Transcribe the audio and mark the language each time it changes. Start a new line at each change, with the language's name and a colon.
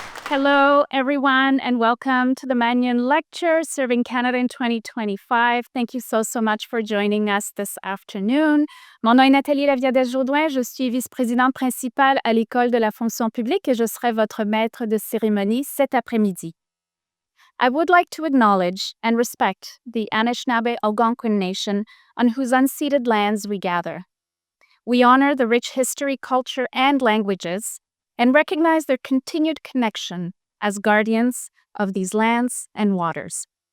English: Hello, everyone, and welcome to the Manion Lecture, Serving Canada in 2025. Thank you so much for joining us this afternoon.
French: Mon nom est Nathalie Laviadès-Jourdouin. Je suis vice-présidente principale à l'École de la fonction publique et je serai votre maître de cérémonie cet après-midi.
English: I would like to acknowledge and respect the Anishinaabe Algonquin Nation on whose unceded lands we gather. We honor the rich history, culture, and languages and recognize their continued connection as guardians of these lands and waters.